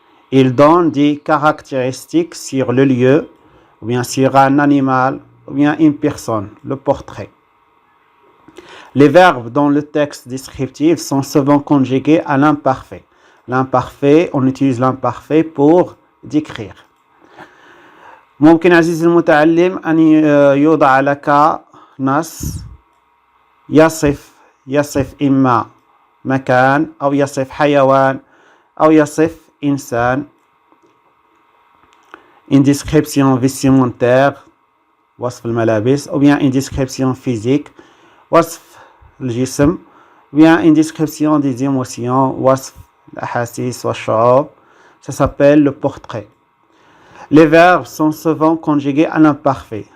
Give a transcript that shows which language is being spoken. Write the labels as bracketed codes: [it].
[fr] Il donne des caractéristiques sur le lieu, ou bien sur un animal, ou bien une personne, le portrait. Les verbes dans le texte descriptif sont souvent conjugués à l'imparfait. L'imparfait, on utilise l'imparfait pour décrire. [ar] ممكن عزيزي المتعلم أن يوضع لك نص يصف يصف إما مكان أو يصف حيوان أو يصف إنسان. [fr] Une description vestimentaire [ar] وصف الملابس [fr] ou bien une description physique [ar] وصف الجسم [fr] ou bien une description des émotions [ar] وصف الأحاسيس والشعور. [fr] Ça s'appelle le portrait. Les verbes sont souvent conjugués à l'imparfait.